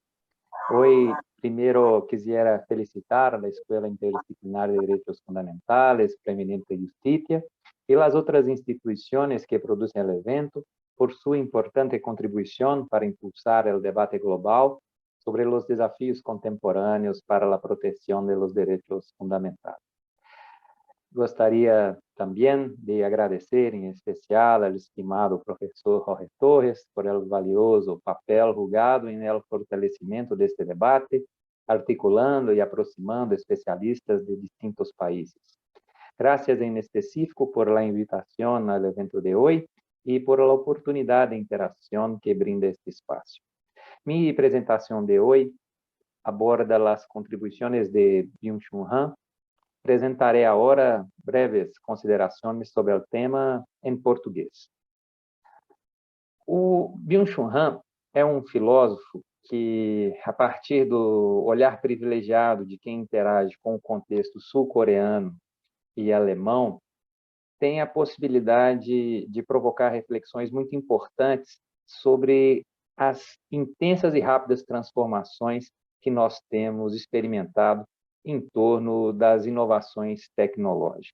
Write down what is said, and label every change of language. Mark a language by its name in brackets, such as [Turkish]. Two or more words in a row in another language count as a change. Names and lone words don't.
[Spanish] Hoy primero quisiera felicitar a la Escuela Interdisciplinar de Derechos Fundamentales, Preeminente Justicia, y las otras instituciones que producen el evento por su importante contribución para impulsar el debate global sobre los desafíos contemporáneos para la protección de los derechos fundamentales. [Portuguese] Gostaria também de agradecer em especial ao estimado professor Jorge Torres [Spanish] por el valioso papel jugado [Portuguese] em el fortalecimento deste debate, articulando e aproximando especialistas de distintos países. [Spanish] Gracias em específico por la invitación al evento de hoy e por la oportunidad de interação que brinda este espaço. [Portuguese] Mi apresentação de hoy aborda as contribuições de Byung-Chul Han. Apresentarei agora breves considerações sobre o tema em português. O Byung-Chul Han é um filósofo que, a partir do olhar privilegiado de quem interage com o contexto sul-coreano e alemão, tem a possibilidade de provocar reflexões muito importantes sobre as intensas e rápidas transformações que nós temos experimentado em torno das inovações tecnológicas.